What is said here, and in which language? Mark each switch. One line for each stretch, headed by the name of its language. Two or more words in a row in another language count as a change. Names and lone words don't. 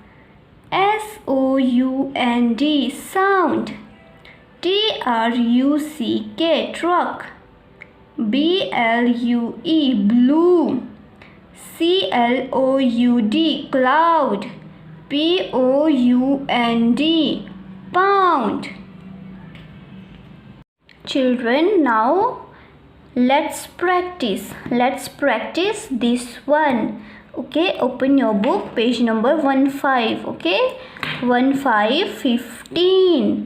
English: S-O-U-N-D, sound. T-R-U-C-K, truck. B-L-U-E, blue. C-L-O-U-D, cloud. P-O-U-N-D, pound. Children, now let's practice. Let's practice this one. Okay, open your book, page number 15. Okay, 15.